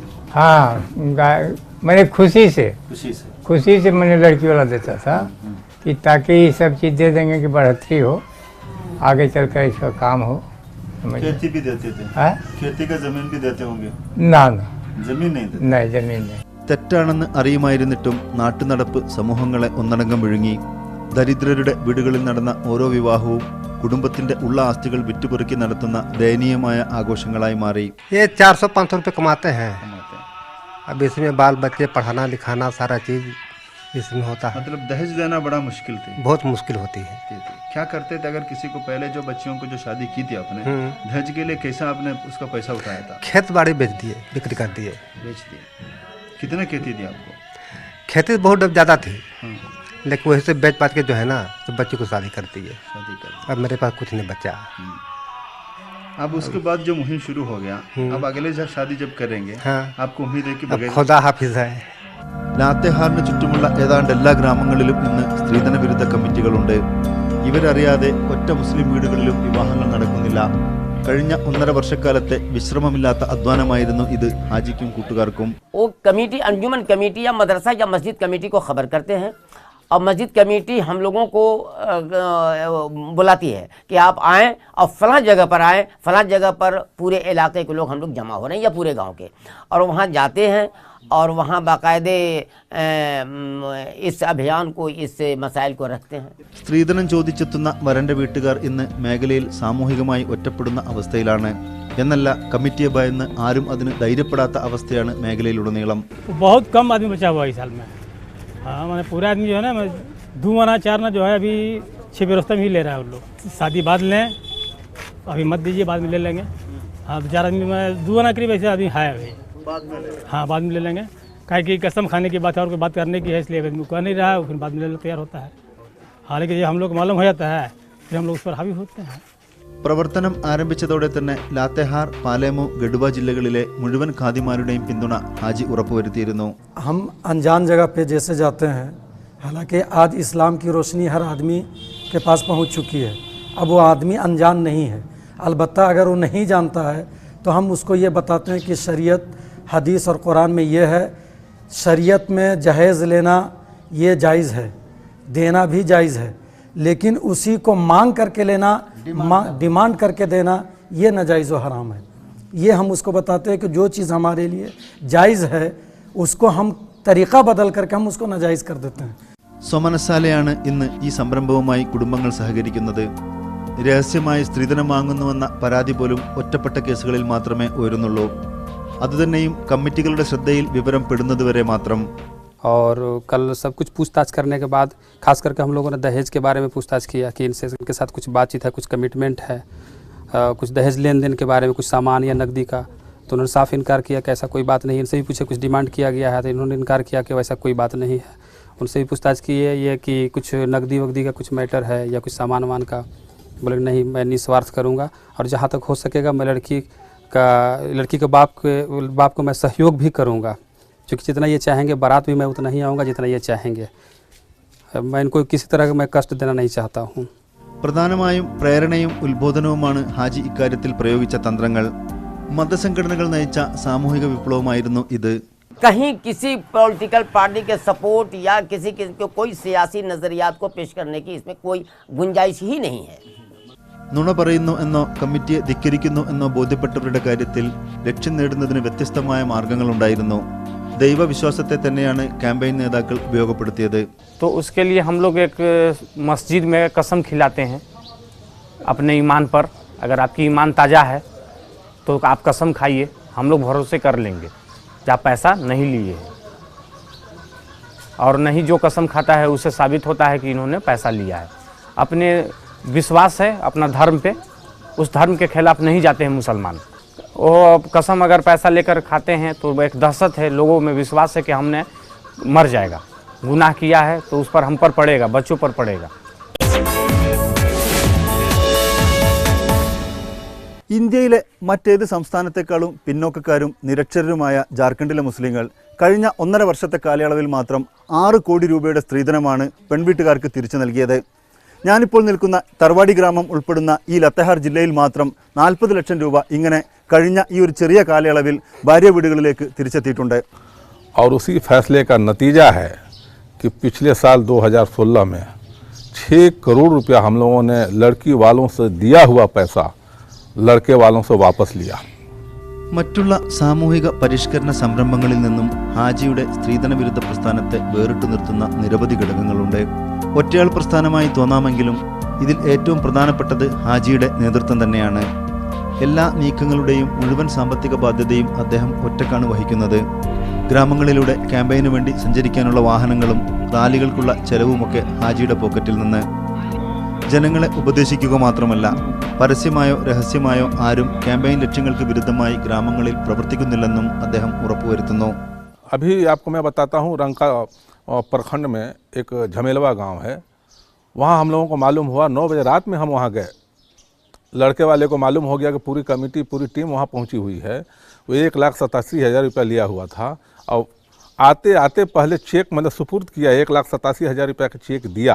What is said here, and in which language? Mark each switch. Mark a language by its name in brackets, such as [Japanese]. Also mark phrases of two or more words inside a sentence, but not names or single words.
[Hindi] हाँ, गाय मैंने खुशी से मैंने लड़की वाला देता था कि ताकि ये सब चीज़ दे देंगे कि बढ़ोतरी हो, आगे चलकर इसका काम हो. खेती भी देते थे? खेती का जमीन भी देते होंगे? ना जमीन नहीं देते? नहीं, जमीन नहीं. [Malayalam] തെറ്റാണെന്ന് അറിയുമായിരുന്നിട്ടും നാട്ടുനടപ്പ് സമൂഹങ്ങളെ ഒന്നടങ്കം വിഴുങ്ങി. ദരിദ്രരുടെ വീടുകളിൽ നടന്ന ഓരോ വിവാഹവും കുടുംബത്തിന്റെ ഉള്ള ആസ്തികൾ വിറ്റുപെറുക്കി നടത്തുന്ന ദയനീയമായ ആഘോഷങ്ങളായി മാറി. [Hindi] ये 400-500 रुपये कमाते हैं। अब इसमें बाल बच्चे पढ़ाना लिखाना सारा चीज़ इसमें होता है। मतलब दहेज देना बड़ा मुश्किल थी, बहुत मुश्किल होती है। क्या करते थे अगर किसी को पहले जो बच्चियों को जो शादी की थी आपने, दहेज के लिए कैसा आपने उसका पैसा उठाया था? खेत बाड़ी बेच दिए, बिक्री कर दिए, बेच दिए। कितने खेती थी आपको? खेती बहुत ज़्यादा थी, लेकिन वही से बेच पाच के जो है ना तो बच्चे को शादी कर दी है। शादी कर दी। अब मेरे पास कुछ नहीं बचा। अब उसके बाद जो मुहिम शुरू हो गया, अब अगले जब शादी जब करेंगे, हाँ। आपको उम्मीद है कि अब बगैर खुदा हाफिज है। [Malayalam] ലാത്തേഹാറിന് ചുറ്റുമുള്ള ഏതാണ്ട് എല്ലാ ഗ്രാമങ്ങളിലും ഇന്ന് സ്ത്രീധന വിരുദ്ധ കമ്മിറ്റികളുണ്ട്. ഇവരറിയാതെ ഒറ്റ മുസ്ലിം വീടുകളിലും വിവാഹങ്ങൾ നടക്കുന്നില്ല. കഴിഞ്ഞ 1.5 വർഷക്കാലത്തെ വിശ്രമമില്ലാത്ത അധ്വാനമായിരുന്നു ഇത് ഹാജിക്കും കൂട്ടുകാർക്കും. [Hindi] वो कमेटी अंजुमन कमेटी या मदरसा या मस्जिद कमेटी को खबर करते हैं और मस्जिद कमेटी हम लोगों को बुलाती है कि आप आएँ और फलां जगह पर आएँ, फलां जगह पर पूरे इलाके के लोग हम लोग जमा हो रहे हैं या पूरे गांव के, और वहाँ जाते हैं और वहाँ बाकायदे इस अभियान को, इस मसाइल को रखते हैं. [Malayalam] സ്ത്രീധനം ചോദിച്ചെത്തുന്ന വരന്റെ വീട്ടുകാർ ഇന്ന് മേഖലയിൽ സാമൂഹികമായി ഒറ്റപ്പെടുന്ന അവസ്ഥയിലാണ്. എന്നല്ല, കമ്മിറ്റിയെ ഭയന്ന് ആരും അതിന് ധൈര്യപ്പെടാത്ത അവസ്ഥയാണ് മേഖലയിലുടനീളം. [Hindi] बहुत कम आदमी बचा हुआ है इस साल में. हाँ, मैंने पूरे आदमी जो है ना 2 आना 4 ना जो है अभी 6 व्यवस्था में ही ले रहा है उन लोग. शादी बाद लें, अभी मत दीजिए, बाद में ले लेंगे. हाँ, 4 आदमी में 2 आना करीब ऐसे आदमी है अभी. हाँ, बाद में ले लेंगे. काहे कि कसम खाने की बात है और कोई बात करने की है, इसलिए आदमी कर नहीं रहा है, फिर बाद में लेने तैयार होता है. हालांकि ये हम लोग मालूम हो जाता है, फिर हम लोग उस पर हावी होते हैं. [Malayalam] പ്രവർത്തനം ആരംഭിച്ചതോടെ തന്നെ ലാത്തേഹാർ, പാലേമു, ഗഡുവ ജില്ലകളിലെ മുഴുവൻ ഖാദിമാരുടെയും പിന്തുണ ഹാജി ഉറപ്പുവരുത്തിയിരുന്നു. [Hindi] हम अनजान जगह पे जैसे जाते हैं, हालांकि आज इस्लाम की रोशनी हर आदमी के पास पहुंच चुकी है. अब वो आदमी अनजान नहीं है. अलबत्ता अगर वो नहीं जानता है तो हम उसको ये बताते हैं कि शरीयत, हदीस और कुरान में ये है, शरीयत में जहेज़ लेना ये जायज़ है, देना भी जायज़ है, लेकिन उसी को मांग करके लेना, डिमांड करके देना, ये नाजायज़ व हराम है. ये हम उसको बताते हैं कि जो चीज़ हमारे लिए जायज़ है उसको हम तरीक़ा बदल करके हम उसको नाजायज़ कर देते हैं. [Malayalam] സ്വമനസാലയാണ് ഇന്ന് ഈ സംരംഭവുമായി കുടുംബങ്ങൾ സഹകരിക്കുന്നത്. രഹസ്യമായി സ്ത്രീധനം വാങ്ങുന്നുവെന്ന പരാതി പോലും ഒറ്റപ്പെട്ട കേസുകളിൽ മാത്രമേ ഉയരുന്നുള്ളൂ. അതുതന്നെയും കമ്മിറ്റികളുടെ ശ്രദ്ധയിൽ വിവരം പെടുന്നതുവരെ മാത്രം. [Hindi] और कल सब कुछ पूछताछ करने के बाद खास करके हम लोगों ने दहेज के बारे में पूछताछ किया कि इनके साथ कुछ बातचीत है, कुछ कमिटमेंट है, कुछ दहेज लेन देन के बारे में, कुछ सामान या नकदी का. तो उन्होंने साफ इनकार किया कि ऐसा कोई बात नहीं. इनसे भी पूछे कुछ डिमांड किया गया है, तो इन्होंने इनकार किया कि वैसा कोई बात नहीं है. उनसे भी पूछताछ की है ये कि कुछ नकदी वकदी का कुछ मैटर है या कुछ सामान वामान का. बोले नहीं, मैं निस्वार्थ करूँगा और जहाँ तक हो सकेगा मैं लड़की के बाप को मैं सहयोग भी करूँगा, क्योंकि जितना ये चाहेंगे बारात भी मैं उतना ही आऊँगा जितना ये चाहेंगे. मैं इनको किसी तरह का मैं कष्ट देना नहीं चाहता हूँ. [Malayalam] പ്രധാനമായും പ്രേരണയും ഉത്ബോധനവുമാണ് ഹാജി ഇക്കാര്യത്തിൽ പ്രയോഗിച്ച തന്ത്രങ്ങൾ. മതസംഘടനകൾ നയിച്ച സാമൂഹിക വിപ്ലവമായിരുന്നു ഇത്. [Hindi] कहीं किसी [English] political party [Hindi] के सपोर्ट या किसी को कोई सियासी नज़रियात को पेश करने की इसमें कोई गुंजाइश ही नहीं है. [Malayalam] നുണ പറയുന്നു എന്നോ കമ്മിറ്റിയെ ധിക്കരിക്കുന്നു എന്നോ ബോധ്യപ്പെട്ടവരുടെ കാര്യത്തിൽ ലക്ഷ്യം നേടുന്നതിന് വ്യത്യസ്തമായ മാർഗങ്ങളുണ്ടായിരുന്നു. ദൈവവിശ്വാസത്തെ തന്നെയാണ് ക്യാമ്പയിൻ നേതാക്കൾ ഉപയോഗപ്പെടുത്തിയത്. [Hindi] तो उसके लिए हम लोग एक मस्जिद में कसम खिलाते हैं अपने ईमान पर. अगर आपकी ईमान ताज़ा है तो आप कसम खाइए, हम लोग भरोसे कर लेंगे कि आप पैसा नहीं लिए हैं. और नहीं जो कसम खाता है उसे साबित होता है कि इन्होंने पैसा लिया है. अपने विश्वास है अपना धर्म पे, उस धर्म के खिलाफ नहीं जाते हैं मुसलमान. वो कसम अगर पैसा लेकर खाते हैं तो एक दहशत है, लोगों में विश्वास है कि हमने मर जाएगा, गुनाह किया है तो उस पर हम पर पड़ेगा, बच्चों पर पड़ेगा. [Malayalam] ഇന്ത്യയിലെ മറ്റേത് സംസ്ഥാനത്തെക്കാളും പിന്നോക്കക്കാരും നിരക്ഷരരുമായ ജാർഖണ്ഡിലെ മുസ്ലിങ്ങൾ കഴിഞ്ഞ 1.5 വർഷത്തെ കാലയളവിൽ മാത്രം 6 കോടി രൂപയുടെ സ്ത്രീധനമാണ് പെൺവീട്ടുകാർക്ക് തിരിച്ചു നൽകിയത്. ഞാനിപ്പോൾ നിൽക്കുന്ന തർവാടി ഗ്രാമം ഉൾപ്പെടുന്ന ഈ ലത്തേഹാർ ജില്ലയിൽ മാത്രം 40 ലക്ഷം രൂപ ഇങ്ങനെ കഴിഞ്ഞ ഈ ഒരു ചെറിയ കാലയളവിൽ ഭാര്യ വീടുകളിലേക്ക് തിരിച്ചെത്തിയിട്ടുണ്ട്. [Hindi] और उसी फैसले का नतीजा है कि पिछले साल 2016 में 6 करोड़ रुपया हम लोगों ने लड़की वालों से दिया हुआ पैसा लड़के वालों से वापस लिया. [Malayalam] മറ്റുള്ള സാമൂഹിക പരിഷ്കരണ സംരംഭങ്ങളിൽ നിന്നും ഹാജിയുടെ സ്ത്രീധന വിരുദ്ധ പ്രസ്ഥാനത്തെ വേറിട്ടു നിർത്തുന്ന നിരവധി ഘടകങ്ങളുണ്ട്. ഒറ്റയാൾ പ്രസ്ഥാനമായി തോന്നാമെങ്കിലും ഇതിൽ ഏറ്റവും പ്രധാനപ്പെട്ടത് ഹാജിയുടെ നേതൃത്വം തന്നെയാണ്. എല്ലാ നീക്കങ്ങളുടെയും മുഴുവൻ സാമ്പത്തിക ബാധ്യതയും അദ്ദേഹം ഒറ്റക്കാണ് വഹിക്കുന്നത്. ഗ്രാമങ്ങളിലൂടെ ക്യാമ്പയിനു വേണ്ടി സഞ്ചരിക്കാനുള്ള വാഹനങ്ങളും റാലികൾക്കുള്ള ചെലവുമൊക്കെ ഹാജിയുടെ പോക്കറ്റിൽ നിന്ന്. ജനങ്ങളെ ഉപദേശിക്കുക മാത്രമല്ല, പരസ്യമായോ രഹസ്യമായോ ആരും ക്യാമ്പയിൻ ലക്ഷ്യങ്ങൾക്ക് വിരുദ്ധമായി ഗ്രാമങ്ങളിൽ പ്രവർത്തിക്കുന്നില്ലെന്നും അദ്ദേഹം ഉറപ്പുവരുത്തുന്നു. [Hindi] अभी आपको मैं बताता हूँ, रंका प्रखंड में एक झमेलवा गांव है। वहाँ हम लोगों को मालूम हुआ 9 बजे रात में हम वहाँ गए। लड़के वाले को मालूम हो गया कि पूरी कमेटी पूरी टीम वहाँ पहुँची हुई है। वो 1,87,000 रुपया लिया हुआ था और आते आते पहले चेक मतलब सुपुर्द किया, 1,87,000 रुपया का चेक दिया।